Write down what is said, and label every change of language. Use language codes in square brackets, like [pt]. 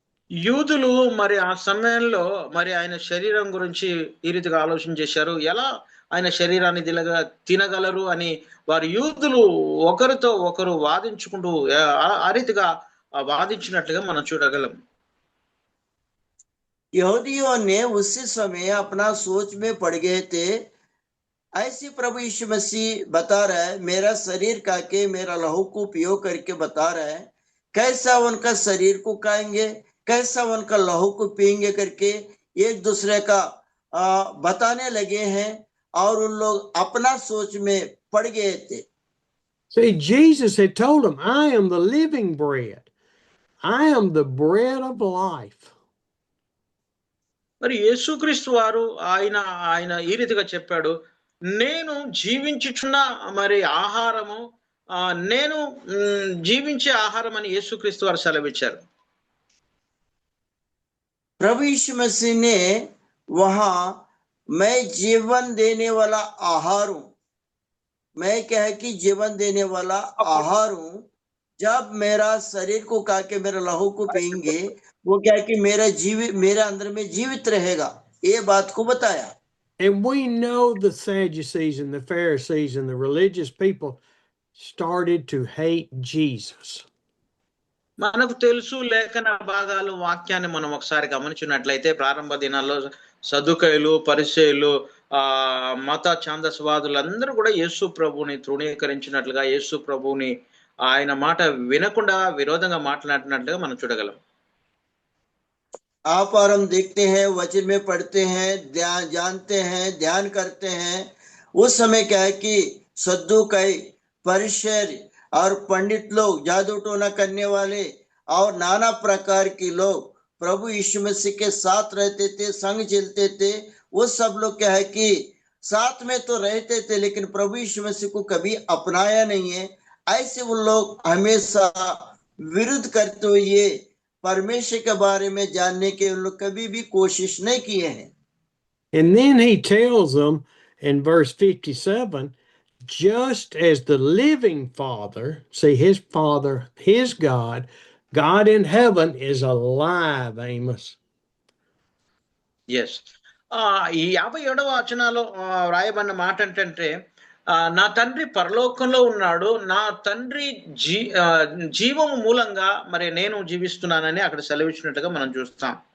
[te] యూదులు మరి ఆ సమయంలో మరి ఆయన శరీరం గురించి ఈ రీతిగా ఆలోచన చేశారు. ఎలా ఆయన శరీరాన్ని తినగలరు అని వారు యూదులు ఒకరితో ఒకరు వాదించుకుంటూ ఆ రీతిగా వాదించినట్లుగా మనం చూడగలం. [hi] यहूदियों ने उसी समय अपना सोच में पड़ गए थे. ऐसे प्रभु यीशु मसीह बता रहा है, मेरा शरीर खा के मेरा लहू को पियो करके बता रहा है. कैसा उनका शरीर को खाएंगे, कैसा उनका लहू को पिएंगे करके एक दूसरे का बताने लगे हैं और उन लोग अपना सोच में पड़ गए थे. [en] See, Jesus had told them, I am the living bread. I am the bread of life. [te] మరి యేసుక్రీస్తు వారు ఆయన ఈ రీతిగా చెప్పాడు, నేను జీవించుచున్న మరి ఆహారము, నేను జీవించే ఆహారం అని యేసుక్రీస్తు వారు సెలవిచ్చారు. [hi] प्रभु यीशु मसीह ने वहां मैं जीवन देने वाला आहार हूं, मैं क्या है कि जीवन देने वाला आहार हूं, जब मेरा शरीर को खा के मेरा लहू को पिएंगे वो क्या है कि मेरा अंदर में जीवित रहेगा, ये बात को बताया. [en] And we know the Sadducees and the Pharisees and the religious people started to hate Jesus. [te] మనకు తెలుసు లేఖన భాగాలు, వాక్యాన్ని మనం ఒకసారి గమనించినట్లయితే ప్రారంభ దినాల్లో సదుకయులు, పరిసయ్యులు, మత ఛాందసవాదులందరూ కూడా యేసు ప్రభువుని తృణీకరించినట్లుగా, యేసు ప్రభువుని ఆయన మాట వినకుండా విరోధంగా మాట్లాడినట్లుగా మనం చూడగలం. [hi] आप और हम देखते हैं, वचन में पढ़ते हैं, जानते हैं, ध्यान करते हैं. उस समय क्या है कि सद्दुकई, परिशर और पंडित लोग, जादू टोना करने वाले और नाना प्रकार के लोग प्रभु यीशु मसीह के साथ रहते थे, संग चलते थे. वो सब लोग क्या है कि साथ में तो रहते थे लेकिन प्रभु यीशु मसीह को कभी अपनाया नहीं है. ऐसे वो लोग हमेशा विरुद्ध करते हुए परमेश्वर के बारे में जानने के उन लोग कभी भी कोशिश नहीं किए हैं. [en] And then he tells them in verse 57, just as the living Father, see his Father, his God in heaven is alive, Amos. Yes. [te] ఈ 57వ వచనాలో వ్రాయబడిన మాట ఏంటంటే, నా తండ్రి పరలోకంలో ఉన్నాడు, నా తండ్రి జీవము మూలంగా మరి నేను జీవిస్తున్నానని అక్కడ సెలవిచ్చినట్టుగా మనం చూస్తాం.